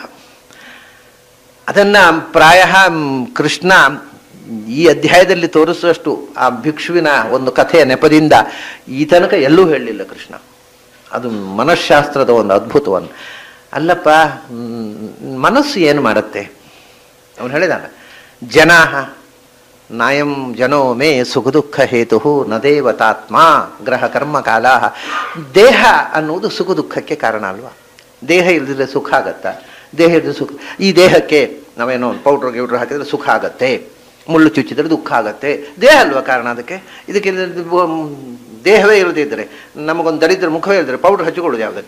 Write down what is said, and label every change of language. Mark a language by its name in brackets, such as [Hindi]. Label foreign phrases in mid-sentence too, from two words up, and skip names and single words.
[Kannada] ಅದನ್ನ ಪ್ರಾಯ ಕೃಷ್ಣ ಈ ಅಧ್ಯಾಯದಲ್ಲಿ ತೋರಿಸುವಷ್ಟು ಆ ಭಿಕ್ಷುವಿನ ಒಂದು ಕಥೆಯ ನೆಪದಿಂದ ಈ ತನಕ ಎಲ್ಲೂ ಹೇಳಲಿಲ್ಲ ಕೃಷ್ಣ. ಅದು ಮನಃಶಾಸ್ತ್ರದ ಒಂದು ಅದ್ಭುತವನ್ನು. ಅಲ್ಲಪ್ಪ, ಮನಸ್ಸು ಏನು ಮಾಡುತ್ತೆ? ಅವನು ಹೇಳಿದಾನ, [Sanskrit] ಜನಾಹ ನಾಯಂ ಜನೋ ಮೇ ಸುಖ ದುಃಖ ಹೇತು ನ ದೇವತಾತ್ಮ ಗ್ರಹ ಕರ್ಮ ಕಾಲ. [Kannada] ದೇಹ ಅನ್ನುವುದು ಸುಖ ದುಃಖಕ್ಕೆ ಕಾರಣ ಅಲ್ವಾ? ದೇಹ ಇಲ್ಲದಿದ್ರೆ ಸುಖ ಆಗತ್ತಾ? ದೇಹ ಇಲ್ಲದ ಸುಖ. ಈ ದೇಹಕ್ಕೆ ನಾವೇನೋ ಒಂದು ಪೌಡ್ರ್ ಗಿೌಡ್ರ್ ಹಾಕಿದ್ರೆ ಸುಖ ಆಗತ್ತೆ, ಮುಳ್ಳು ಚುಚ್ಚಿದ್ರೆ ದುಃಖ ಆಗತ್ತೆ. ದೇಹ ಅಲ್ವಾ ಕಾರಣ ಅದಕ್ಕೆ? ಇದಕ್ಕೆ ದೇಹವೇ ಇಲ್ಲದಿದ್ದರೆ, ನಮಗೊಂದು ದರಿದ್ರ ಮುಖವೇ ಇಲ್ಲದ್ರೆ ಪೌಡ್ರ್ ಹಚ್ಚಿಕೊಳ್ಳೋದು ಯಾವುದಕ್ಕೆ?